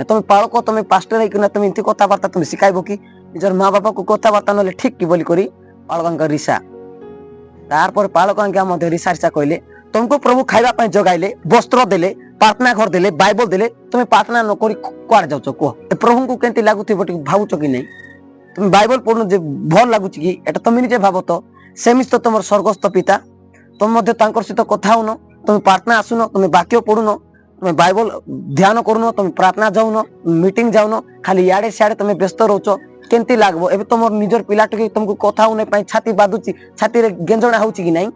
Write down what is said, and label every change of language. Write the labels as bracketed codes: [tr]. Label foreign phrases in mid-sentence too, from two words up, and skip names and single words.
[or] ତମେ ପାଳକ, ତମେ ପାଷ୍ଟର ହେଇକିନା ତମେ ଏମିତି କଥାବାର୍ତ୍ତା ତମେ ଶିଖାଇବ କି? ନିଜର ମା ବାପାକୁ କଥାବାର୍ତ୍ତା ନହେଲେ ଠିକ କି ବୋଲି କରି ପାଳକଙ୍କ ରିସା। ତାରପରେ ପାଳକ ଆଜ୍ଞା ମଧ୍ୟ ରିସା କହିଲେ, ତମକୁ ପ୍ରଭୁ ଖାଇବା ପାଇଁ ଯୋଗାଇଲେ, ବସ୍ତ୍ର ଦେଲେ, ପ୍ରାର୍ଥନା ଘର ଦେଲେ, ବାଇବଲ ଦେଲେ, ତମେ ପ୍ରାର୍ଥନା ନ କରି କୁଆଡେ ଯାଉଛ କୁହ? ଏ ପ୍ରଭୁଙ୍କୁ କେମିତି ଲାଗୁଥିବ ଟିକେ ଭାବୁଛ କି ନାହିଁ? ତୁମେ ବାଇବଲ ପଢୁନ ଯେ ଭଲ ଲାଗୁଛି କି? ଏଇଟା ତୁମେ ନିଜେ ଭାବ ତ। ସେମିତି ତ ତମର ସ୍ୱର୍ଗସ୍ଥ ପିତା, ତମେ ମଧ୍ୟ ତାଙ୍କର ସହିତ କଥା ହଉନ, ତମେ ପ୍ରାର୍ଥନା ଆସୁନ, ତମେ ବାକ୍ୟ ପଢୁନ, ତମେ ବାଇବଲ ଧ୍ୟାନ କରୁନ, ତମେ ପ୍ରାର୍ଥନା ଯାଉନ, ମିଟିଂ ଯାଉନ, ଖାଲି ଇଆଡେ ସିଆଡେ ତମେ ବ୍ୟସ୍ତ ରହୁଛ, କେମିତି ଲାଗବ? ଏବେ ତମର ନିଜର ପିଲା ଟିକେ ତମକୁ କଥା ହଉନି ପାଇଁ ଛାତି ବାଧୁଛି, ଛାତିରେ ଗେଞ୍ଜଣା ହଉଛି କି ନାହିଁ?